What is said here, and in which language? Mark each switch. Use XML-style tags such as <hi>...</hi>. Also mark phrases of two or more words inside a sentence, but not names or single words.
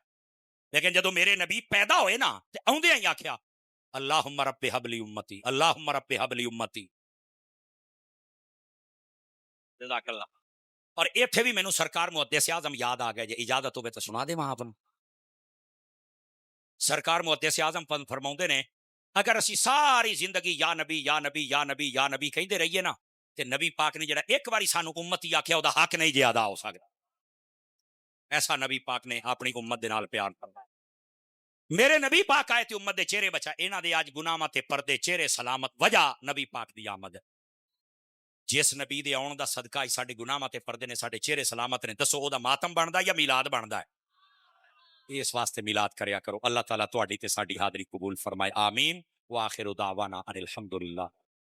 <pa>لیکن جدوں میرے نبی پیدا ہوئے نا، تے آؤندے ہی آکھیا</pa> <ar>اللهم رب هب لي أمتي, اللهم رب هب لي أمتي. जज़ाकल्लाह।</ar> <pa>اور ایتھے بھی مینوں سرکار محدث اعظم یاد آ گئے، جے اجازت ہووے تو سنا دیواں آپنوں. सरकार मुहद्दिस आज़म फरमाउंदे ने اگر اسی ساری زندگی یا نبی یا نبی یا نبی یا نبی کہندے رہیے نا تے نبی پاک نے جڑا ایک باری سانو امتی آکھیا او دا حق نہیں جے ادا ہو سکدا. ایسا نبی پاک نے اپنی امت دے نال پیار کرنا. میرے نبی پاک آئے تے امت دے چہرے بچا انہاں دے اج گناہاں تے پردے چہرے سلامت وجہ نبی پاک دی آمد. جس نبی دے آن دا صدقہ ہی ساڈے گناہاں تے پردے نے ساڈے چہرے سلامت نے. دسو او دا ماتم بندا یا میلاد بندا ہے؟ اس واسطے میلاد کریا کرو. اللہ تعالیٰ تہاڈی تے ساڈی حاضری قبول فرمائے. آمین.</pa> <ar>وآخر دعوانا ان الحمدللہ.</ar>